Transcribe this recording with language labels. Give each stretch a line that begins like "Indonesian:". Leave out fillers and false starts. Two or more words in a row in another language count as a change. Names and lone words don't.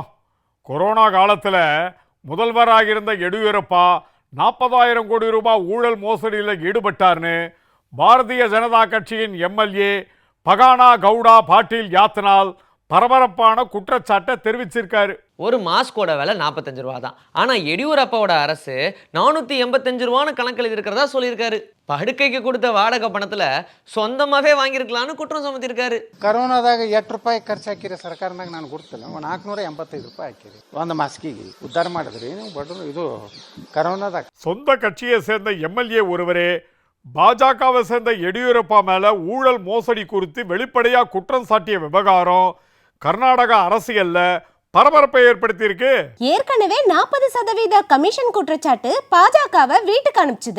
Tamil: கொரோனா காலத்தில் முதல்வராக இருந்த எடியூரப்பா 40,000 கோடி ரூபாய் ஊழல் மோசடியில் ஈடுபட்டார்னு பாரதிய ஜனதா கட்சியின் எம்எல்ஏ பகானா கவுடா பாட்டீல் யாத்னால் பரபரப்பான குற்றச்சாட்டை தெரிவிச்சிருக்காரு. ஒரு மாஸ்கோட விலை 45 ரூபா தான். ஆனால் எடியூரப்பாவோட அரசு 485 ரூபான்னு கணக்கு எழுதியிருக்கிறதா சொல்லியிருக்காரு. படுக்கைக்கு கொடுத்த வாடகை பணத்தில் சொந்தமாகவே வாங்கியிருக்கலான்னு குற்றம் சுமத்திருக்காரு.
Kannada: ಕರೋನಾದಾಗ 8 ರೂಪಾಯಿ ಖರ್ಚು ಹಾಕಿರಿ ಸರ್ಕಾರದಾಗ ನಾನು ಕೊಡ್ತಿಲ್ಲ, 485 ರೂಪಾಯಿ ಹಾಕಿರಿ ಒಂದು ಮಾಸ್ಕಿಗೆ ಉದ್ಧಾರ ಮಾಡಿದ್ರಿ ನೀವು ಬಡವರು. ಇದು ಕರೋನಾದಾಗ
Tamil: சொந்த கட்சியை சேர்ந்த எம்எல்ஏ ஒருவரே பாஜகவை சேர்ந்த எடியூரப்பா மேல ஊழல் மோசடி குறித்து வெளிப்படையா குற்றம் சாட்டிய விவகாரம் கர்நாடக அரசியல்ல பரபரப்பை ஏற்படுத்தி இருக்கு. ஏற்கனவே 40% கமிஷன் குற்றச்சாட்டு பாஜகவை வீட்டுக்கு அனுப்பிச்சுது.